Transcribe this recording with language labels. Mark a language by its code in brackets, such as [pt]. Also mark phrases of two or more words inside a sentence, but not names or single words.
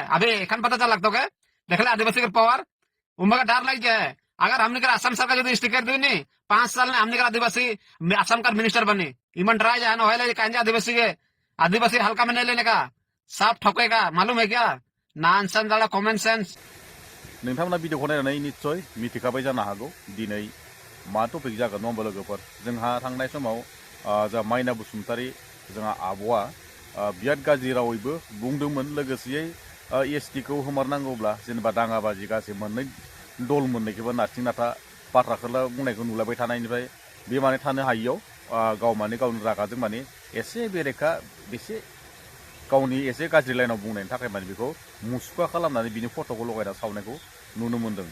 [hi] अभी एखन पता चल लगता है देख ले आदिवासी के पावर उम्र का डर लग जाए अगर हमने कर असम सरकार जो स्टिकर दी नहीं 5 साल में हमने कर आदिवासी असम का मिनिस्टर बनी इमन ट्राई जाए ना कहेंगे आदिवासी हल्का में नहीं लेने का सब ठोकेगा मालूम है क्या नॉनसेंस वाला कॉमन सेंस। [brx] नोंथांमोना भिडिअखौ नायनानै निस्सय मिथिखाबाय जानो हागौ दिनै मा टपिक जागोन नङा होमबा लोगोफोर जोंहा थांनाय समाव जा माइना बसुमतारी जोंहा आब'आ बिराद गाज्रि रावैबो बुंदोंमोन लोगोसेयै एसटिखौ होमारनांगौब्ला जेनेबा दाङाबाजि गासै मोननै दल मोननैखौबो नारसिं नाथा बाथ्राखौल' बुंनायखौ नुलायबाय थानायनिफ्राय बे माने थानो हायियाव गाव माने गावनि रागाजों माने एसे बेरेखा बेसे गावनि एसे गाज्रि लाइनाव बुंनायनि थाखाय माने बेखौ मुसुखा खालामनानै बिनि फट'खौ लगायना सावनायखौ नुनो मोन्दों।